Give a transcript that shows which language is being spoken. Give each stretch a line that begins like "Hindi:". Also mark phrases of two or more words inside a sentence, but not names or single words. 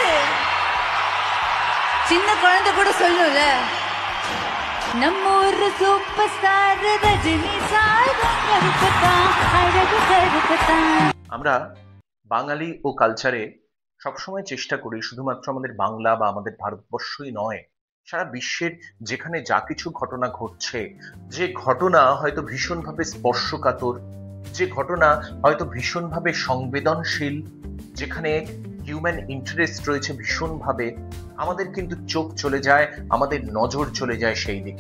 Tamil: சின்ன குழந்தை கூட சொல்லும்ல, நம்மூரு
English: super star
Tamil: ரஜினி சார் கருப்பதா அழகு கருப்பதா।
Bangla: আমরা বাঙালি ও কালচারে সবসময় চেষ্টা করি শুধুমাত্র আমাদের বাংলা বা আমাদের ভারতবর্ষই নয়, সারা বিশ্বের যেখানে যা কিছু ঘটনা ঘটছে, যে ঘটনা হয়তো ভীষণভাবে স্পর্শকাতর, যে ঘটনা হয়তো ভীষণভাবে সংবেদনশীল, যেখানে
English: human interest
Bangla: রয়েছে ভীষণভাবে, আমাদের কিন্তু চোখ চলে যায়, আমাদের নজর চলে যায় সেই দিকে।